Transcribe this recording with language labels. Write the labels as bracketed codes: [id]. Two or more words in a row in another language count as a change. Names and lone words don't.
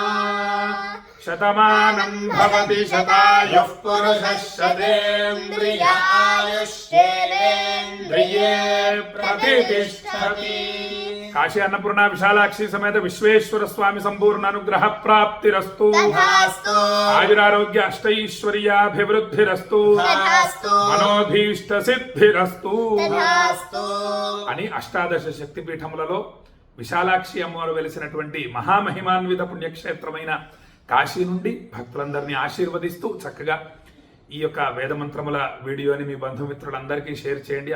[sa] शतमानं भवति शतायुः पुरुषः शतेन्द्रिय आयुष्येवेन्द्रिये प्रतिष्ठति काशी अन्नपूर्णा विशालाक्षी समेत विश्वेश्वर स्वामी संपूर्ण अनुग्रह प्राप्तिरस्तु तथास्तु आयुरारोग्य अष्टैश्वर्याभिवृद्धिरस्तु तथास्तु మనోభీష్ట సిద్ధిరస్తు तथास्तु [te] అని అష్టాదశ శక్తిపీఠములలో విశాలాక్షి అమ్మవారు వెలిసినటువంటి మహామహిమాన్విత పుణ్యక్షేత్రమైన కాశీ నుండి భక్తులందరినీ ఆశీర్వదిస్తూ చక్కగా ఈ యొక్క వేదమంత్రముల వీడియోని మీ బంధుమిత్రులందరికీ షేర్ చేయండి.